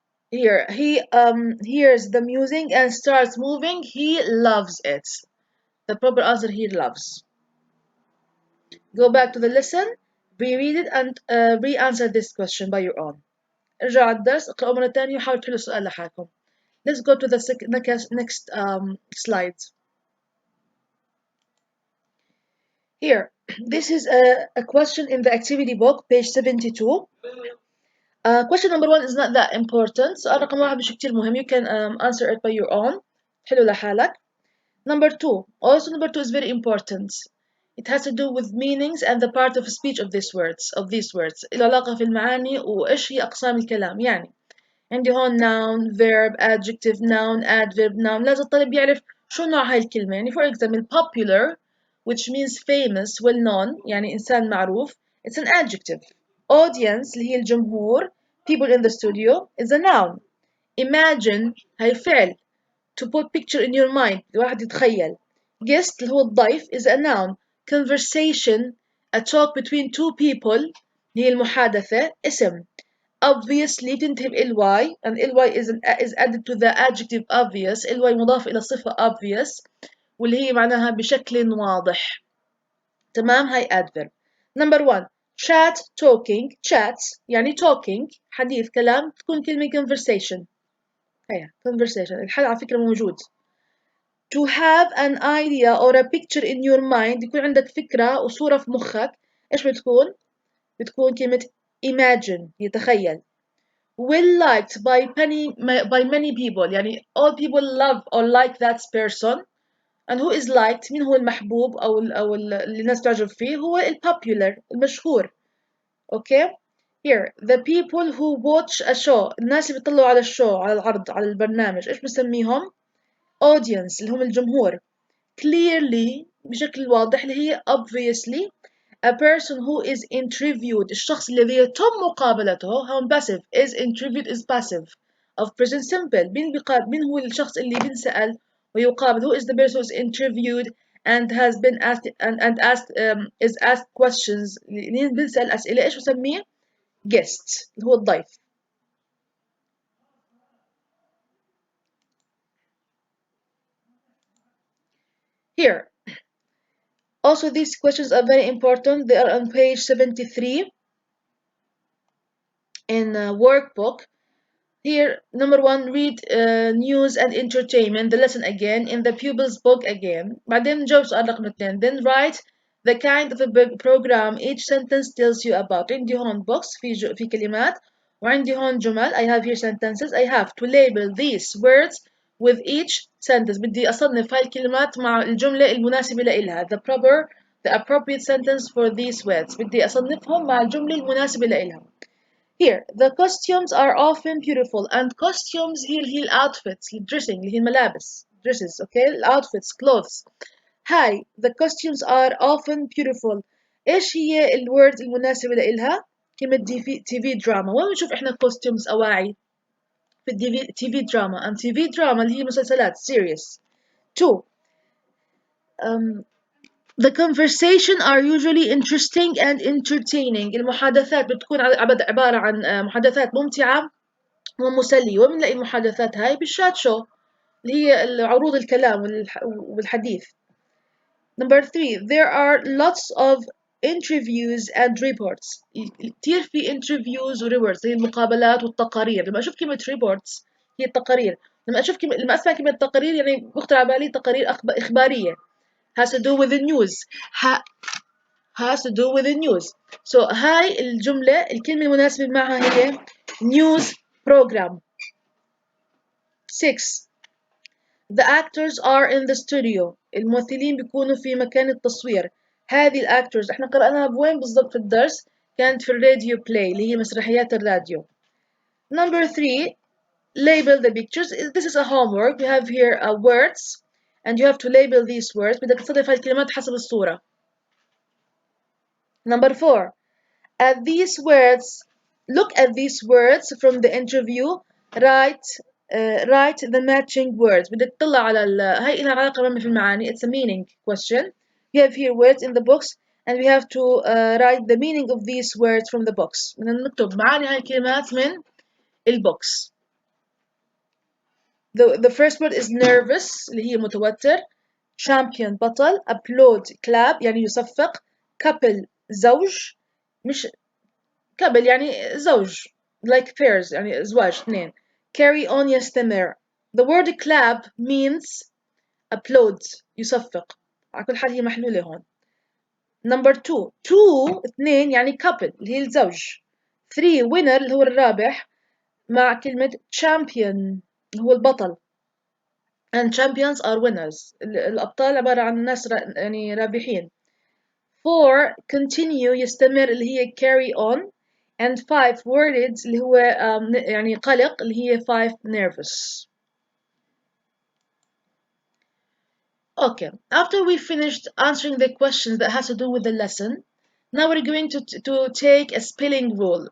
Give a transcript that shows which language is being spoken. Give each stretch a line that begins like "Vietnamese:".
English: He hears the music and starts moving. He loves it. The proper answer here loves. Go back to the lesson, reread it and re-answer this question by your own.
Arabic: ارجعوا على الدرس اقرأوا مرة تانية وحاولوا تحلوا السؤال لحالكم.
English: Let's go to the next slide. Here, this is a question in the activity book, page 72. Question number 1 is not that important.
Arabic: سؤال رقم 1 مش كتير مهم.
English: You can answer it by your own.
Arabic: حلو لحالك.
English: Number 2. Also number 2 is very important. It has to do with meanings and the part of speech of these words.
Arabic: العلاقة في المعاني وإيش هي أقسام الكلام. يعني عندي هون
English: noun, verb, adjective, noun, adverb, noun.
Arabic: لازم الطالب يعرف شو نوع هاي الكلمة.
English: يعني for example popular, which means famous, well known,
Arabic: يعني إنسان معروف.
English: It's an adjective. Audience
Arabic: اللي هي الجمهور,
English: people in the studio, is a noun.
Arabic: Imagine هاي فعل.
English: To put picture in your mind
Arabic: الواحد يتخيل.
English: Guest
Arabic: اللي هو الضيف
English: is a noun. Conversation, a talk between two people
Arabic: اللي هي المحادثة, اسم.
English: Obviously
Arabic: تنتهي ب
English: ly and ly is added to the adjective obvious.
Arabic: ly مضاف إلى صفة obvious واللي هي معناها بشكل واضح.
English: تمام هاي adverb. Number 1 chat talking.
Arabic: Chat يعني talking حديث كلام تكون كلمة conversation. هي conversation الحل على فكرة موجود.
English: To have an idea or a picture in your mind
Arabic: يكون عندك فكرة وصورة في مخك إيش بتكون؟ بتكون كلمة imagine يتخيل.
English: Well liked by many people يعني all people love or like that person. and who is liked
Arabic: مين هو المحبوب أو اللي الناس تعجب فيه هو popular المشهور.
English: okay here the people who watch a show
Arabic: الناس اللي بيطلعوا على الشو على العرض على البرنامج إيش بنسميهم؟ audience اللي هم الجمهور.
English: clearly
Arabic: بشكل واضح اللي هي obviously
English: a person who is interviewed
Arabic: الشخص الذي يتم مقابلته هون
English: passive is interviewed is passive of present simple
Arabic: مين هو الشخص اللي بينسأل ويقابل
English: who is the person who is interviewed and has been asked and asked is asked questions
Arabic: مين بنسأل أسئلة إيش بسميه guest اللي هو الضيف.
English: here also these questions are very important. They are on page 73 in workbook. Here, number 1, read news and entertainment, the lesson again, in the pupil's book again.
Arabic: بعدين نجاوب سؤال رقم 2.
English: Then write the kind of a program each sentence tells you about.
Arabic: عندي هون box في كلمات وعندي هون جمل.
English: I have here sentences. I have to label these words with each sentence.
Arabic: بدي أصنف هاي الكلمات مع الجملة المناسبة لإلها.
English: The appropriate sentence for these words.
Arabic: بدي أصنفهم مع الجملة المناسبة لإلها.
English: Here, the costumes are often beautiful and costumes هي
Arabic: اللي هي outfits dressing اللي هي الملابس
English: dresses okay outfits clothes.
Arabic: هاي
English: the costumes are often beautiful.
Arabic: إيش هي الword المناسبة لإلها؟ كلمة TV drama. وين بنشوف إحنا costumes أواعي؟ في TV drama
English: and TV drama
Arabic: اللي هي مسلسلات series.
English: 2 The conversation are usually interesting and entertaining.
Arabic: المحادثات بتكون عبارة عن محادثات ممتعة ومسلية. وين بنلاقي المحادثات هاي؟ بالشات شو اللي هي عروض الكلام والحديث.
English: Number 3 there are lots of interviews and reports.
Arabic: كتير في interviews و reports هي المقابلات والتقارير. لما أشوف كلمة reports هي التقارير. لما أسمع كلمة تقارير يعني بخطر على بالي تقارير إخبارية.
English: has to do with the news. Has to do with the news. So
Arabic: هاي الكلمة المناسبة معها هي news program.
English: 6. The actors are in the studio.
Arabic: الممثلين بيكونوا في مكان التصوير. هذه الأكترز احنا قرأناها بوين بالضبط في الدرس؟ كانت في الراديو بلاي اللي هي مسرحيات الراديو.
English: Number 3. Label the pictures. This is a homework. You have here words and you have to label these words.
Arabic: بدك تصرف هاي الكلمات حسب الصورة.
English: Number 4. At these words, look at these words from the interview. Write write the matching words.
Arabic: بدك تطلع على هاي لها علاقة في المعاني.
English: It's a meaning question. We have here words in the box and we have to write the meaning of these words from the box.
Arabic: بدنا نكتب معاني هاي الكلمات من البوكس.
English: The first word is nervous
Arabic: اللي هي متوتر.
English: champion بطل.
Arabic: applaud clap يعني يصفق. couple زوج. مش couple يعني زوج
English: like pairs
Arabic: يعني أزواج اثنين.
English: carry on
Arabic: يستمر.
English: The word clap means applaud يصفق.
Arabic: على كل حال هي محلولة هون. Number 2 اثنين يعني couple اللي هي الزوج. 3 winner اللي هو الرابح مع كلمة champion اللي هو البطل.
English: and champions are winners.
Arabic: الأبطال عبارة عن ناس يعني رابحين. 4 continue يستمر اللي هي carry on.
English: and 5 worried
Arabic: اللي هو يعني قلق اللي هي 5 nervous.
English: Okay, after we finished answering the questions that has to do with the lesson, now we're going to take a spelling rule.